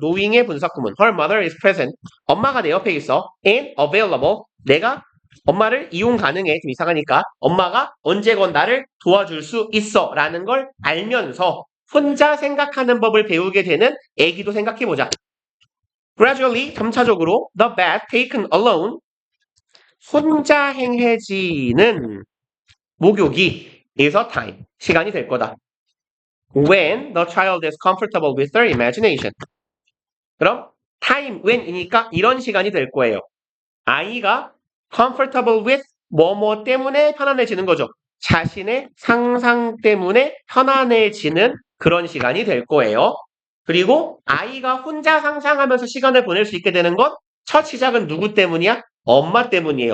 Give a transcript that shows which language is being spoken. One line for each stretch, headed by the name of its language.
Korean: knowing의 분사구문.
English: Her mother is present.
Korean: 엄마가 내 옆에 있어.
English: and available.
Korean: 내가 엄마를 이용 가능해. 좀 이상하니까. 엄마가 언제건 나를 도와줄 수 있어. 라는 걸 알면서 혼자 생각하는 법을 배우게 되는 애기도 생각해보자.
English: Gradually,
Korean: 점차적으로
English: the bath taken alone.
Korean: 혼자 행해지는 목욕이
English: is a time.
Korean: 시간이 될 거다.
English: When the child is comfortable with their imagination.
Korean: 그럼 time when이니까 이런 시간이 될 거예요. 아이가
English: comfortable with
Korean: 뭐뭐 때문에 편안해지는 거죠. 자신의 상상 때문에 편안해지는 그런 시간이 될 거예요. 그리고 아이가 혼자 상상하면서 시간을 보낼 수 있게 되는 건 첫 시작은 누구 때문이야? 엄마 때문이에요.